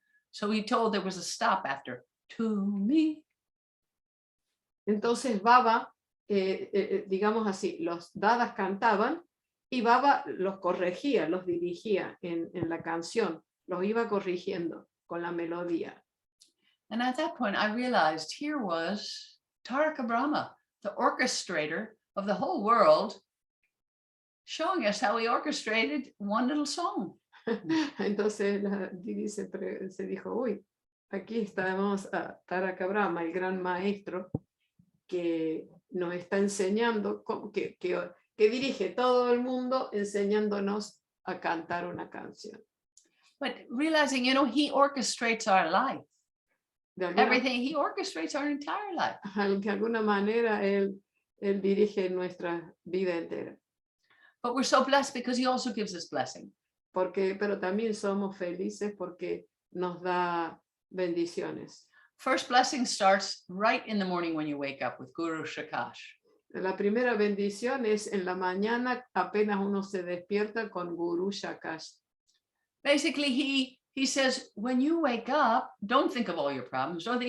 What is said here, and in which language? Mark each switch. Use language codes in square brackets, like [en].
[en] So he told there was a stop after to me. [es] Entonces Baba, digamos así, los dadas cantaban y Baba los corregía, los dirigía en la canción, los iba corrigiendo con la melodía. [en] And at that point I realized here was Taraka Brahma, the orchestrator of the whole world, showing us how he orchestrated one little song. [es] Entonces la Didi se dijo, uy, aquí estamos a Taraka Brahma, el gran maestro que nos está enseñando, que dirige todo el mundo enseñándonos a cantar una canción. [en] But realizing, he orchestrates our life. Everything, he orchestrates our entire life. [es] De alguna manera él dirige nuestra vida entera. [en] But we're so blessed because he also gives us blessing. [es] Pero también somos felices porque nos da bendiciones. [en] First blessing starts right in the morning when you wake up with Guru Shakash. [es] La primera bendición es en la mañana apenas uno se despierta con Guru Shakash. [en] Basically, he says, when you wake up, don't think of all your problems.